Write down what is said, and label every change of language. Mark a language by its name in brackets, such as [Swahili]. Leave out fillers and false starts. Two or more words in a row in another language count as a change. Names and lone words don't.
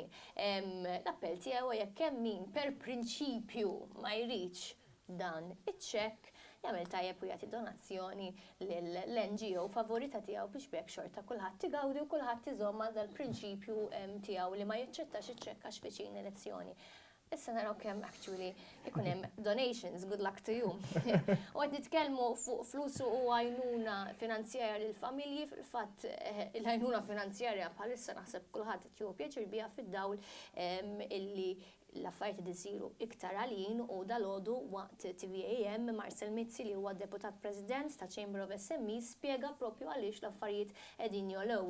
[Maltese] L-appell tiegħu jekk hemm min per prinċipju ma jridx dan iċ-ċekk jagħmel tajjeb u jagħti donazzjoni lill-NGO favorita tiegħu biex bekk xorta kulħadd igawdi u kulħadd iżomm dal-prinċipju tiegħu li ma jiċċettax iċ-ċekk għax viċin elezzjoni. Issa naraw kemm actually ikun hemm donations, [English] good luck to you. [Maltese] U qed nitkellmu fuq flus u għajnuna finanzjarja lill-familji, fil-fatt l-għajnuna finanzjarja bħalissa naħseb kulħadd qed jieħu pjaċir biha fid-dawl illi l-affarijiet isiru iktar għalin u dalgħodu waqt TVAM Marcel Mizzi li huwa deputat President ta' Chamber of SMEs spjega proprju għaliex l-affarijiet qegħdin jolgħu.